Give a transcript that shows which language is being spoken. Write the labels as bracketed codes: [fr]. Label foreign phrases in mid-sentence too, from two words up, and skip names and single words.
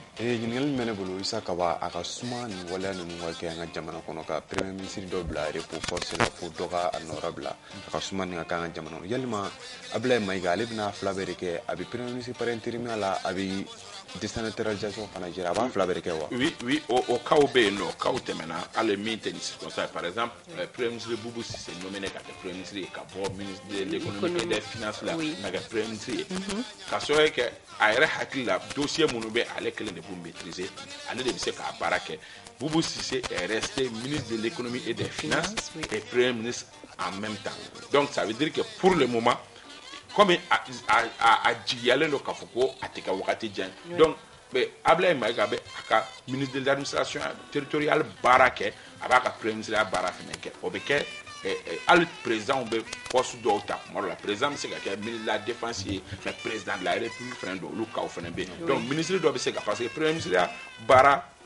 [bm] Ɲininkali min bɛ ne bolo Isa Kaba a ka suma nin waleya ninnu ka kɛ an ka jamana kɔnɔ ka [fr] premier ministre [bm] dɔ bila [fr] repos force [bm] la fo dɔ ka a nɔra bila a ka suma nin ka kɛ an ka jamana kɔnɔ yalima Abdoulaye Maïga ale bɛna fila bɛɛ de kɛ a bɛ [fr] premier ministre par intérim [bm] la a bɛ décentralisation fana jira a b'a fila bɛɛ de kɛ wa. Oui o cas bɛ yen nɔ cas tɛmɛna hali min tɛ ni circonstance par exemple [fr] premier ministre [bm] Boubou Cissé nominé ka kɛ [fr] premier ministre [bm] ye ka bɔ [fr] ministre de l'économie et des finances [bm] la ka kɛ [fr] premier ministre [bm] ye ka sababu kɛ a yɛrɛ hakili la dossier minnu bɛ ale kelen de b'u maîtriser ale de bɛ se k'a baara kɛ [fr] Boubou Cissé est resté ministre de l'économie et des finances et premier ministre en même temps donc ça veut dire que pour le moment comme [bm] a jigiyalen don k'a fɔ ko a tɛ kɛ wagati jan donc Abdoulaye Maïga bɛ a ka [fr] ministre de l'administration territoriale [bm] baara kɛ a b'a ka [fr] premier ministre [bm] ya baara fana kɛ o bɛ kɛ hali président bɛ poste dɔw ta tuma dɔ la président bɛ se ka kɛ [fr] ministre de la défense [bm] ye [fr] mais président de la république [bm] fana don olu cas fana bɛ yen [fr] donc ministre [bm] dɔ bɛ se ka [fr] parce que premier ministre [bm] ya baara